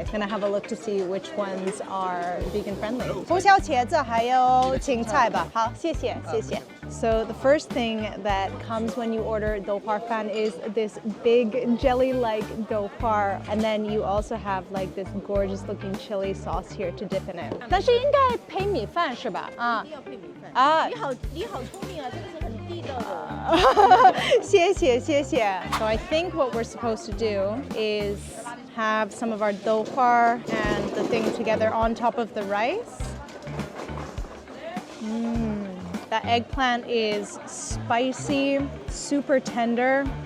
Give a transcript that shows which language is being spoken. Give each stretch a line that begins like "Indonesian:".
English: I'm gonna have a look to see which ones are vegan friendly.
Chinese: 红小茄子还有芹菜吧。好，谢谢，谢谢。
English: So the first thing that comes when you order douhua fan is this big jelly-like douhua, and then you also have like this gorgeous-looking chili sauce here to dip in it.
Chinese: 但是应该配米饭是吧？啊，一定要配米饭。啊，你好聪明啊，这个是很地道的。谢谢谢谢。
English: So I think what we're supposed to do is have some of our douhua and the thing together on top of the rice. That eggplant is spicy, super tender.